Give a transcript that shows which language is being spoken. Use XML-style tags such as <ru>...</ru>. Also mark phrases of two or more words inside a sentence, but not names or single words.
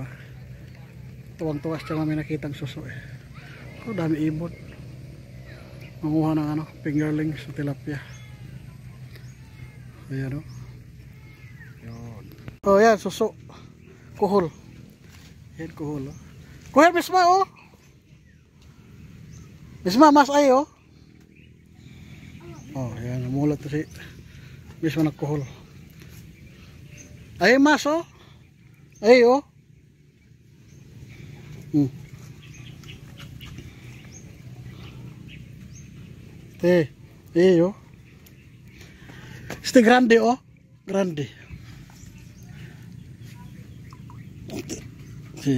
<tl>Tuwang-tuwas siya may nakitang suso eh. Oh, dami ibon. Manguha ng ano, fingerlings sa tilapia. Ayan, oh. Yan. Oh, yan, suso. Kuhol. Yan, kuhol, oh. Kuhol, Misma, oh. Misma, mas ay, oh. Oh, yan, namulat to si Misma nagkuhol. Ay, mas, oh. Ay, oh. Oh.</tl> <es>Este grande, oh. Grande. Sí.</es>